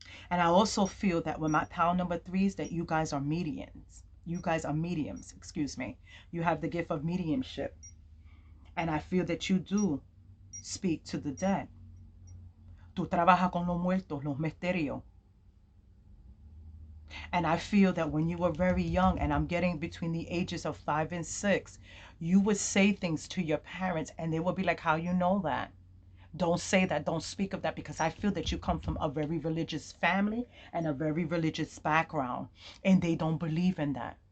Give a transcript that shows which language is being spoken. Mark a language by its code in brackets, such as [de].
[en] And I also feel that with my pile number 3s, that you guys are mediums. You guys are mediums, excuse me. You have the gift of mediumship. And I feel that you do speak to the dead. [es] Tú trabajas con los muertos, los misterios. [en] And I feel that when you were very young, and I'm getting between the ages of 5 and 6, you would say things to your parents and they would be like, how you know that? Don't say that. Don't speak of that, because I feel that you come from a very religious family and a very religious background, and they don't believe in that.